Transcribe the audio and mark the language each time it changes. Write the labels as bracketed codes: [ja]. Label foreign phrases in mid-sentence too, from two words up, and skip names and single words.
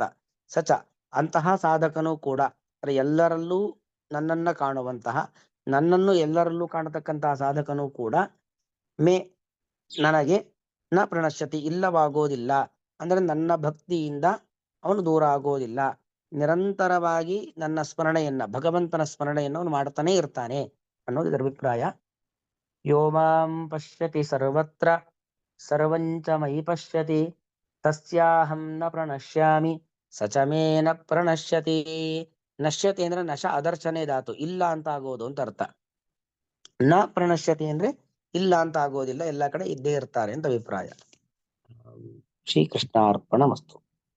[kn] ಸಚ ಅಂತಹ ಸಾಧಕನು ಕೂಡ, ಎಲ್ಲರಲ್ಲೂ ನನ್ನನ್ನ ಕಾಣುವಂತಹ, ನನ್ನನ್ನು ಎಲ್ಲರಲ್ಲೂ ಕಾಣತಕ್ಕಂತಹ ಸಾಧಕನು ಕೂಡ ಮೇ ನನಗೆ [sa] ನ ಪ್ರಣಶ್ಯತಿ [kn] ಇಲ್ಲವಾಗೋದಿಲ್ಲ. ಅಂದ್ರೆ ನನ್ನ ಭಕ್ತಿಯಿಂದ ಅವನು ದೂರ ಆಗೋದಿಲ್ಲ. ನಿರಂತರವಾಗಿ ನನ್ನ ಸ್ಮರಣೆಯನ್ನ, ಭಗವಂತನ ಸ್ಮರಣೆಯನ್ನು ಅವನು ಮಾಡ್ತಾನೆ ಇರ್ತಾನೆ ಅನ್ನೋದು ಇದರ ಅಭಿಪ್ರಾಯ. [sa] ಯೋ ಮಾಂ ಪಶ್ಯತಿ ಸರ್ವತ್ರ ಸರ್ವಂಚ ಮಯಿ ಪಶ್ಯತಿ ತಸ್ಯಾಹಂ ನ ಪ್ರಣಶ್ಯಾಮಿ ಸಚ ಮೇ ನ ಪ್ರಣಶ್ಯತಿ. [kn] ನಶ್ಯತಿ ಅಂದ್ರೆ [sa] ನಶ ಅದರ್ಶನೇ [kn] ಧಾತು, ಇಲ್ಲ ಅಂತ ಆಗೋದು ಅಂತ ಅರ್ಥ. [sa] ನ ಪ್ರಣಶ್ಯತಿ [kn] ಅಂದ್ರೆ ಇಲ್ಲ ಅಂತ ಆಗೋದಿಲ್ಲ, ಎಲ್ಲ ಕಡೆ ಇದ್ದೇ ಇರ್ತಾರೆ ಅಂತ ಅಭಿಪ್ರಾಯ. ಶ್ರೀಕೃಷ್ಣಾರ್ಪಣಮಸ್ತು.